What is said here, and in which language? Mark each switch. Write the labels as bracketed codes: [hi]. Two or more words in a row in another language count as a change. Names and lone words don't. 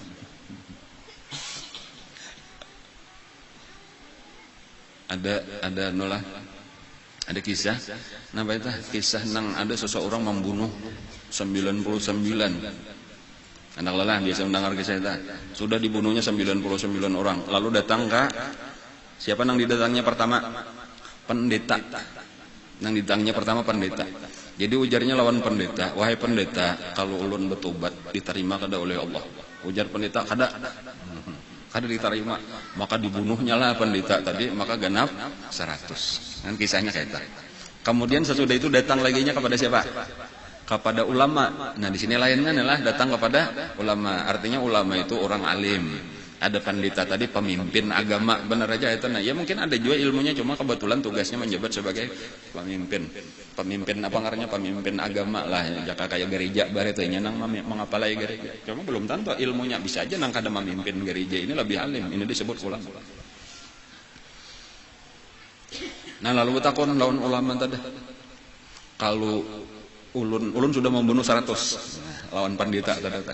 [bjn] ada nolah ada kisah nah itu kisah nang ada seseorang membunuh 99 anak lelah biasa mendengar kisah itu sudah dibunuhnya 99 orang lalu datang ke siapa nang didatangnya pertama pendeta nang didatangnya pertama pendeta jadi ujarnya lawan pendeta wahai pendeta kalau ulun bertobat diterima kada oleh Allah ujar pendeta kada diterima maka dibunuhnya lah pendeta tadi maka genap 100 kan kisahnya kayak itu kemudian sesudah itu datang laginya kepada siapa kepada ulama. Nah di sini lainnya adalah datang kepada ulama. Artinya ulama itu orang alim. Ada pendeta tadi pemimpin agama benar aja itu. Nah ya mungkin ada juga ilmunya cuma kebetulan tugasnya menjabat sebagai pemimpin. Pemimpin apa ngarannya pemimpin agama lah. Jaka kayak gereja bare teh nang mengapalai gereja. Cuma belum tentu ilmunya bisa aja nang kada memimpin gereja ini lebih alim. Ini disebut ulama. Nah lalu takon lawan ulama tadi. Kalau ulun sudah membunuh 100 lawan pendeta tadi.